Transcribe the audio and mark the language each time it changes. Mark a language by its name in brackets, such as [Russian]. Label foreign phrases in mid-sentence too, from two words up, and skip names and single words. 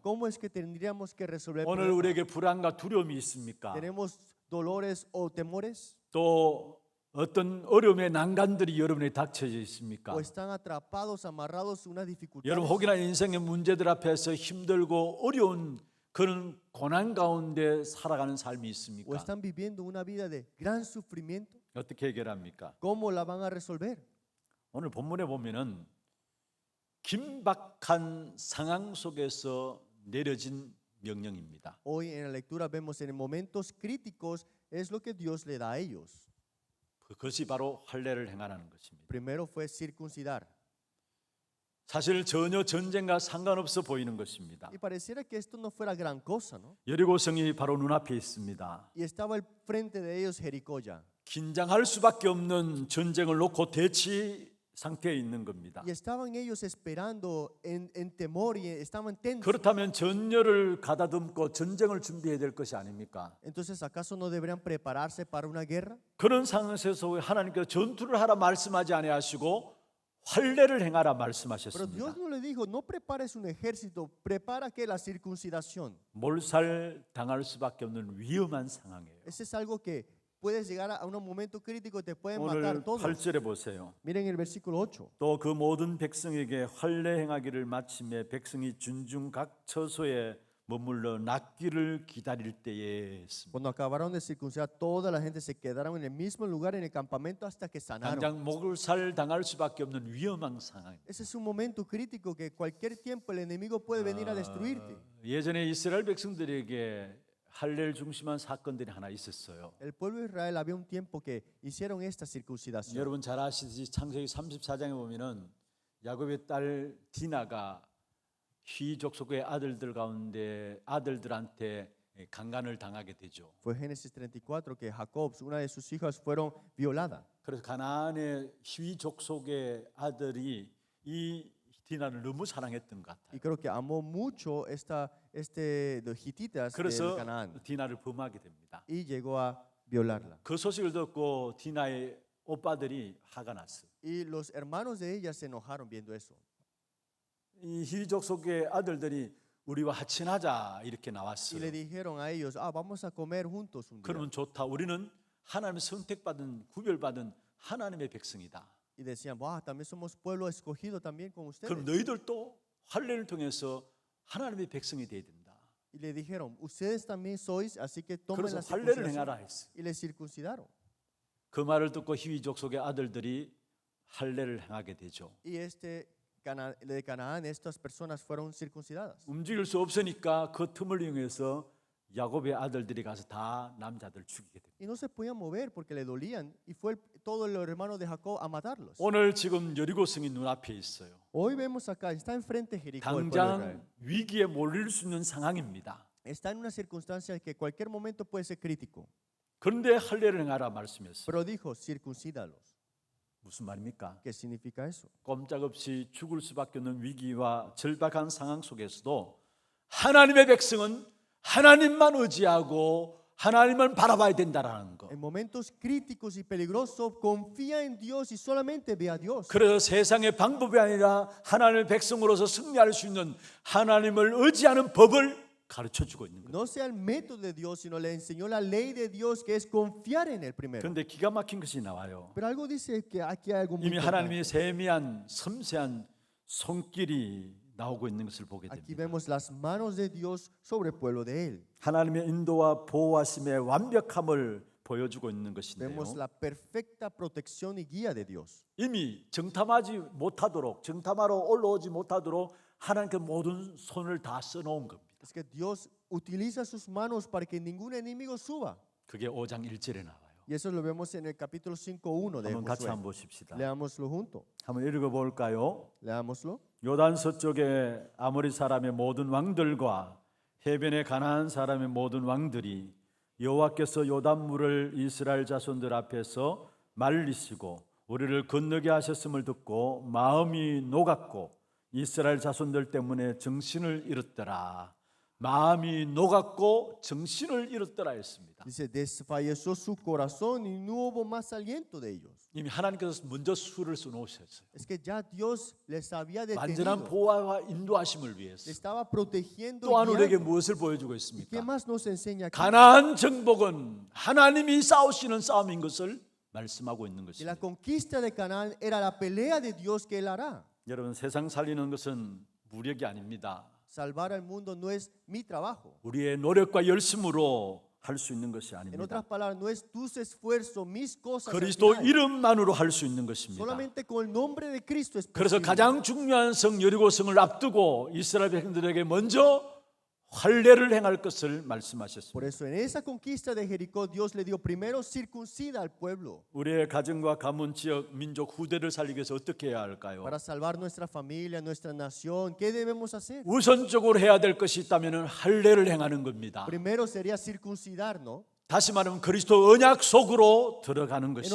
[Spanish] ¿Cómo es que tendríamos que resolver el [Korean] 오늘 [Spanish] problema? [Korean] 우리에게 불안과 두려움이 있습니까? [Spanish] ¿Tenemos dolores o temores? [Korean] 또 어떤 어려움의 난간들이 여러분에 닥쳐져 있습니까? [Spanish] ¿O están atrapados, amarrados unas dificultades? [Korean] 여러분 혹이나 인생의 문제들 앞에서 힘들고 어려운 그런 고난 가운데 살아가는 삶이 [Spanish] ¿O [Korean] 있습니까? [Spanish] están viviendo una vida de gran sufrimiento? [Korean] 어떻게 해결합니까? [Spanish] ¿Cómo la van a resolver? [Korean] 오늘 본문에 보면은 긴박한 상황 속에서 내려진 명령입니다. [Spanish] Hoy en la lectura vemos en momentos críticos es lo que Dios le da a ellos. [Korean] 그것이 바로 할례를 행하라는 것입니다. [Spanish] Primero fue circuncidar. [Korean] 사실 전혀 전쟁과 상관없어 보이는 것입니다. [Spanish] Y pareciera que esto no fuera gran cosa, ¿no? [Korean] 여리고성이 바로 눈앞에 있습니다. [Spanish] Y estaba al frente de ellos Jericó ya. [Korean] 긴장할 수밖에 없는 전쟁을 놓고 대치 상태에 있는 겁니다. [Spanish] Y estaban ellos esperando en temor y estaban tensos. [Korean] 그렇다면 전열을 가다듬고 전쟁을 준비해야 될 것이 아닙니까? [Spanish] Entonces, ¿acaso no deberían prepararse para una guerra? [Korean] 그런 상황에서 하나님께서 전투를 하라 말씀하지 아니하시고 할례를 행하라 [Spanish] Pero [Korean] 말씀하셨습니다. [Spanish] Dios no le dijo, no prepares un ejército, prepara que la circuncisión. [Korean] 몰살 당할 수밖에 없는 위험한 상황이에요. [Spanish] Ese es algo que puedes llegar a un momento crítico, te pueden matar [Korean] 오늘 [Spanish] todos. [Korean] 8절에 보세요. [Spanish] Miren el versículo 8. [Korean] 또 그 모든 백성에게 할례 행하기를 마침에 백성이 준중 각 처소에 머물러 낫기를 기다릴 때에 했습니다. [Spanish] Cuando acabaron de circuncidar, toda la gente se quedaron en el mismo lugar en el campamento hasta que sanaron. [Korean] 당장 몰살 당할 수밖에 없는 위험한 상황입니다. [Spanish] Ese es un momento crítico que cualquier tiempo el enemigo puede venir a destruirte. [Korean] 예전에 이스라엘 백성들에게 할례를 중심한 사건들이 하나 있었어요. [Spanish] El pueblo de Israel había un tiempo que hicieron esta circuncisión. [Korean] 여러분 잘 아시듯이 창세기 34장에 보면은 야곱의 딸 디나가 휘 족속의 아들들 가운데 아들들한테 강간을 당하게 되죠. [Spanish] Fue Génesis 34 que Jacob, una de sus hijas, fueron violadas. [Korean] 그래서 가나안의 휘 족속의 아들이 이 디나를 너무 사랑했던 것 같아요. [Spanish] Y creo que amó mucho los hititas de [Korean] 그래서 [Spanish] Canaán [Korean] 디나를 범하게 됩니다. [Spanish] y llegó a violarla. [Korean] 그 소식을 듣고 디나의 오빠들이 화가 났어요. [Spanish] Y los hermanos de ella se enojaron viendo eso. [Korean] 이 휘 족속의 아들들이 우리와 하친하자 이렇게 [Spanish] Y [Korean] 나왔어요. [Spanish] le dijeron a ellos, vamos a comer juntos un día. [Korean] 그러면 좋다. 우리는 하나님의 선택받은 구별받은 하나님의 백성이다. [Spanish] Y decían, también somos pueblo escogido también con ustedes. [Korean] 그럼 너희들도 할례를 통해서 하나님의 백성이 돼야 된다. [Spanish] Y le dijeron, ustedes también sois, así que tomen [Korean] 그래서 [Spanish] la [Korean] 할례를 [Spanish] circuncisión. [Korean] 행하라 했어요. [Spanish] Y le circuncidaron. [Korean] 그 말을 듣고 히위 족속의 아들들이 할례를 행하게 되죠. [Spanish] Y de Canaán, estas personas fueron circuncidadas. [Korean] 움직일 수 없으니까 그 틈을 이용해서 야곱의 아들들이 가서 다 남자들 죽이게 됩니다. [Spanish] Y no se podían mover porque le dolían. Y fue todos los hermanos de Jacob a matarlos. [Korean] 오늘 지금 여리고성이 눈앞에 있어요. [Spanish] Hoy vemos acá, está enfrente de Jericó. El pueblo de Israel. [Korean] 당장 위기에 몰릴 수 있는 상황입니다. [Spanish] Está en una circunstancia que cualquier momento puede ser crítico. [Korean] 그런데 할례를 행하라 말씀했어요. [Spanish] Pero dijo, circuncídalos. [Korean] 무슨 말입니까? [Spanish] ¿Qué significa eso? [Korean] 꼼짝없이 죽을 수밖에 없는 위기와 절박한 상황 속에서도 하나님의 백성은 하나님만 의지하고 하나님을 바라봐야 된다라는 거. [Spanish] En momentos críticos y peligrosos, confía en Dios y solamente ve a Dios. [Korean] 그래서 세상의 방법이 아니라 하나님의 백성으로서 승리할 수 있는 하나님을 의지하는 법을 가르쳐 주고 있는 거예요. [Spanish] No sea el método de Dios, sino le enseñó la ley de Dios, que es confiar en Él primero. [Korean] 그런데 기가 막힌 것이 나와요. [Spanish] Pero algo dice que aquí hay algo muy [Korean] 이미 하나님의 [Spanish] importante. [Korean] 세미한 섬세한 손길이 나오고 있는 것을 보게 [Spanish] Aquí [Korean] 됩니다. [Spanish] vemos las manos de Dios sobre el pueblo de Él. [Korean] 하나님의 인도와 보호하심의 완벽함을 보여주고 있는 것인데요. [Spanish] Vemos la perfecta protección y guía de Dios. [Korean] 이미 정탐하지 못하도록 정탐하러 올라오지 못하도록 하나님께 모든 손을 다 써놓은 겁니다. [Spanish] Es que Dios utiliza sus manos para que ningún enemigo suba. [Korean] 그게 5장 1절에 나와요. [Spanish] Y eso lo vemos en el capítulo 5:1 de [Korean] 한번 같이 [Spanish] Josué. [Korean] 한번 보십시다. [Spanish] Leámoslo junto. [Korean] 한번 읽어볼까요? [Spanish] Leámoslo. [Korean] 요단 서쪽에 아모리 사람의 모든 왕들과 해변의 가나안 사람의 모든 왕들이 여호와께서 요단물을 이스라엘 자손들 앞에서 말리시고 우리를 건너게 하셨음을 듣고 마음이 녹았고 이스라엘 자손들 때문에 정신을 잃었더라. 마음이 녹았고 정신을 잃었더라 했습니다. [Spanish] Dice, desfalleció su corazón y no hubo más aliento de ellos. [Korean] 이미 하나님께서 먼저 수를 써놓으셨어요. [Spanish] Es que ya Dios les había [Korean] 완전한 [Spanish] detenido. [Korean] 보호와 인도하심을 [Spanish] Le [Korean] 위해서. [Spanish] estaba protegiendo. y [Korean] 또한 우리에게 [Spanish] guiando. [Korean] 무엇을 보여주고 [Spanish] ¿Qué [Korean] 있습니까? [Spanish] más nos enseña aquí? [Korean] 가나안 정복은 하나님이 싸우시는 싸움인 것을 말씀하고 있는 [Spanish] Que la [Korean] 것입니다. [Spanish] conquista de Canaán era la pelea de Dios que Él hará. [Korean] 여러분 세상 살리는 것은 무력이 아닙니다. [Spanish] Salvar al mundo no es mi trabajo. [Korean] 우리의 노력과 열심으로 할 수 있는 것이 [Spanish] En [Korean] 아닙니다. [Spanish] otras palabras, no es tus esfuerzos, mis cosas. al [Korean] 그리스도 [Spanish] final. [Korean] 이름만으로 할 수 있는 것입니다. [Spanish] Solamente con el nombre de Cristo es [Korean] 그래서 [Spanish] posible. [Korean] 가장 중요한 성 여리고성을 앞두고 이스라엘 백성들에게 먼저 할례를 행할 것을 [Spanish] Por [Korean] 말씀하셨습니다. [Spanish] eso en esa conquista de Jericó Dios le dio primero circuncida al pueblo. [Korean] 우리의 가정과 가문, 지역, 민족, 후대를 살리기 위해서 어떻게 해야 할까요? [Spanish] Para salvar nuestra familia, nuestra nación, ¿qué debemos hacer? [Korean] 우선적으로 해야 될 것이 있다면 할례를 행하는 겁니다. [Spanish] Primero sería circuncidarnos. [Korean] 다시 말하면 그리스도 언약 속으로 들어가는 [Spanish] En otras